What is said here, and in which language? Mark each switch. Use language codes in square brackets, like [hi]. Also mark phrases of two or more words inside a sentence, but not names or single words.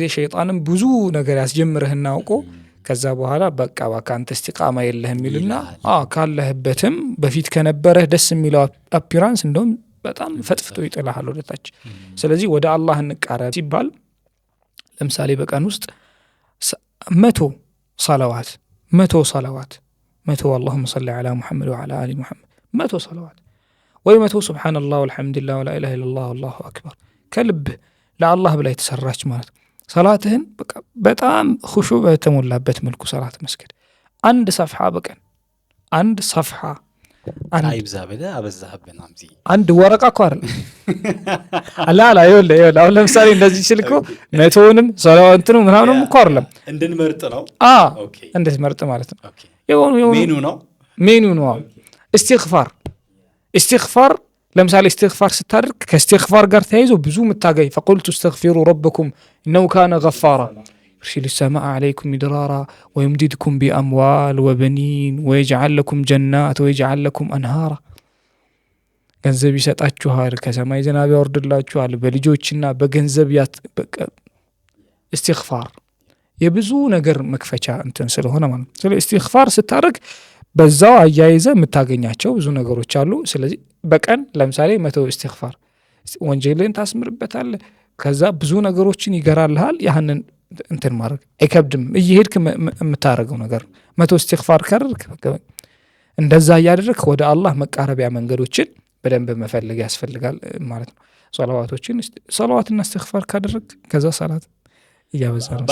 [am] ሸይጣንም ብዙ ነገር ያስጀምርህና አውቆ ከዛ በኋላ በቃ አንተ እስቲቃማ የለህም ይልና ካለህበትም በፊት ከነበረህ ደስ የሚለው አፒራንስ እንደውም በጣም ፈጥፍቶ ይጥልሃል ወደታች። ስለዚህ ወደ አላህ እንቃረብ ሲባል ለምሳሌ በቀን ውስጥ 100 ሰለዋት 100 [ar] اللهم صل على محمد وعلى آل محمد [am] 100 ሰለዋት ወይ 100 [ar] سبحان الله والحمد لله ولا إله إلا الله والله أكبر [am] ከልብ ለአላህ ብላ የተሰራች ማለት ሰላትህን በጣም ኹሹዕ በተሞላበት መልኩ ሰላት መስገድ። አንድ ሰፍሓ በቀን አንድ ሰፍሓ አንድ ወረቃ እኮ አይደለም አላላ ይኸውልህ አሁን ለምሳሌ እንደዚህ ስልኮ መቶውንም ሰላዋንቱንም ምናምንም እኮ አይደለም እንድንመርጥ ነው። እንድትመርጥ ማለት ነው። ሜኑ ነው። استغفار ለምሳሌ استغفار ስታደርግ ከእስትግፋር ጋር ተያይዞ ብዙ ምታገኝ [ar] فقلت استغفروا ربكم إنه كان غفارا يرسل السماء عليكم مدرارا ويمددكم بأموال وبنين ويجعل لكم جنات ويجعل لكم أنهارا [am] ገንዘብ ይሰጣችኋል፣ ከሰማይ ዝናብ ያወርድላችኋል፣ በልጆችና በገንዘብ استغفار የብዙ ነገር መክፈቻ እንትን ስለሆነ ማለት ነው። ስለዚህ استغفار ስታደርግ በዛው አያይዘ የምታገኛቸው ብዙ ነገሮች አሉ። ስለዚህ በቀን ለምሳሌ 100 استغفار ወንጀልን ታስምርበታለህ። ከዛ ብዙ ነገሮችን ይገራልሃል። ያንን እንትን ማድረግ አይከብድም። እየሄድክ የምታረገው ነገር 100 استغفار ካደረግክ እንደዛ እያደረግክ ወደ አላህ መቃረቢያ መንገዶችን በደንብ መፈለግ ያስፈልጋል ማለት ነው። ሰላዋትና استغفار ካደረግክ ከዛ ሰላት እያበዛ ነው።